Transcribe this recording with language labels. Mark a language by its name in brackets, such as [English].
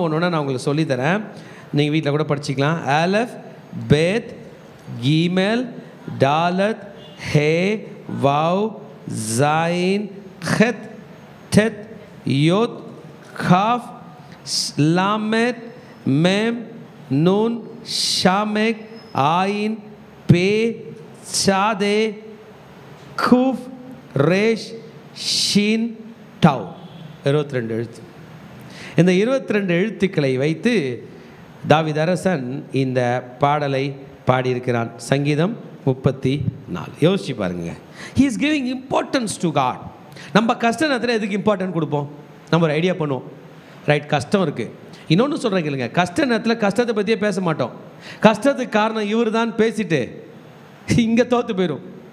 [Tamil] ஒன்று நான் உங்களுக்கு சொல்லித்தரேன், நீங்கள் வீட்டில் கூட படிச்சிக்கலாம். அலஃப், பேத், கீமெல், டாலத், ஹே, வவ், Jain, hath, death, யோத், cough, லாமெத், ma'am, noon, ஷாமெக், ஆயின், பே, சாதே, கூஃப், ரேஷ், ஷீன், டவ். 22 எழுத்து. இந்த 22 எழுத்துக்களை வைத்து தாவீது அரசன் இந்த பாடலை பாடியிருக்கிறான். சங்கீதம் 34. யோசிச்சு பாருங்க. [English] He is giving importance to God. [Tamil] நம்ம கஷ்ட நேரத்தில் எதுக்கு இம்பார்ட்டன்ட் கொடுப்போம்? நம்ம ஒரு ஐடியா பண்ணுவோம், ரைட், கஷ்டம் இருக்குது. இன்னொன்று சொல்கிறேன் கேளுங்க, கஷ்ட நேரத்தில் கஷ்டத்தை பற்றியே பேச மாட்டோம். கஷ்டத்துக்கு காரணம் இவர் தான் பேசிட்டு இங்கே தோற்று போயிடும்.